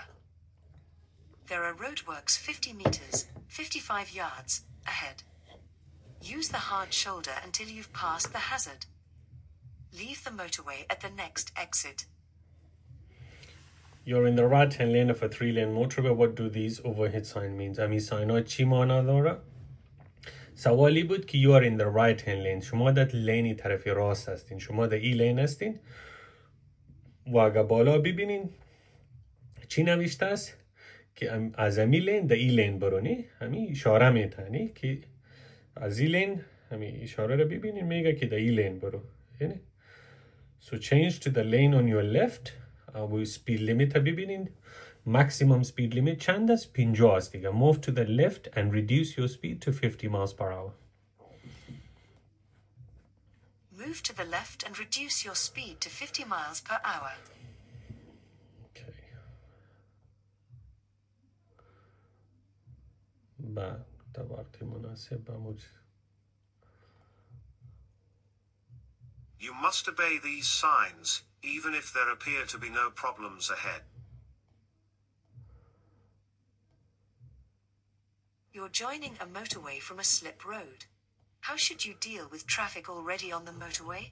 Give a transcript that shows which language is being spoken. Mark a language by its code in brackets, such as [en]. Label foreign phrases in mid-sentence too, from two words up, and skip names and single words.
[en] There are roadworks 50 meters, 55 yards, ahead. Use the hard shoulder until you've passed the hazard. Leave the motorway at the next exit. You're in the right-hand lane of a 3-lane motorway. What do these overhead signs mean? [fa] همین ساینا چی معنا داره؟ سوالی بود که [en] you are in the right-hand lane. [fa] شما در لینی طرف راست هستین. شما در این لین هستین. و اگر بالا ببینین چی نوشته است؟ که از همین لین در این لین برونی. همین اشاره میتونی که از این لین همین اشاره رو ببینین میگه که در این لین برو. یعنی [en] so change to the lane on your left. [fa] و [en] speed limit [fa] ببینین [en] maximum speed limit [fa] چند است؟ 50 است دیگه. [en] move to the left and reduce your speed to 50 miles per hour. Move to the left and reduce your speed to 50 miles per hour. [fa] Okay. بعد تا وقتی مناسب بموج. [en] You must obey these signs, even if there appear to be no problems ahead. You're joining a motorway from a slip road. How should you deal with traffic already on the motorway?